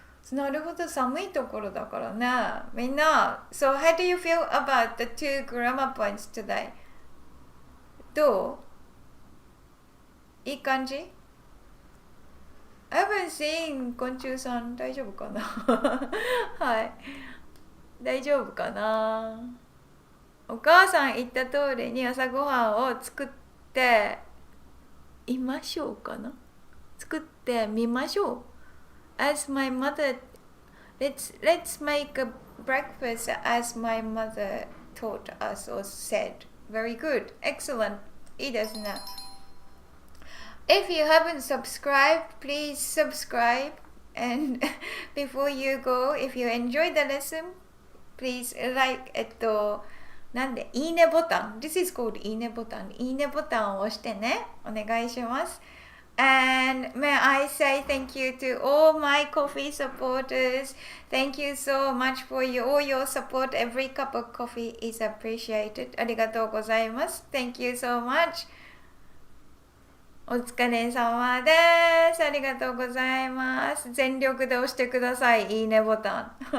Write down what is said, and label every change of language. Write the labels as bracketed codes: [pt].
[ja] なるほど、寒いところだからね。 [en] みんな、So how do you feel about the two grammar points today? [ja] どう？いい感じ？ [en] I haven't seen 昆虫さん [ja] 大丈夫かなはい。大丈夫かな。お母さん言った通りに朝ごはんを作っていましょうかな。作ってみましょう。 [en] As my mother, let's make a breakfast as my mother taught us or said. Very good. Excellent. [ja] いいですね。 [en] If you haven't subscribed, please subscribe. And before you go, if you enjoyed the lesson, please like なんでいいねボタン。This is called いいねボタン。 [ja] いいねボタンを押してね。お願いします。 [en] And may I say thank you to all my coffee supporters. Thank you so much for all your support. Every cup of coffee is appreciated. [ja] ありがとうございます。 [en] Thank you so much. [ja] お疲れ様です。ありがとうございます。全力で押してください。いいねボタン。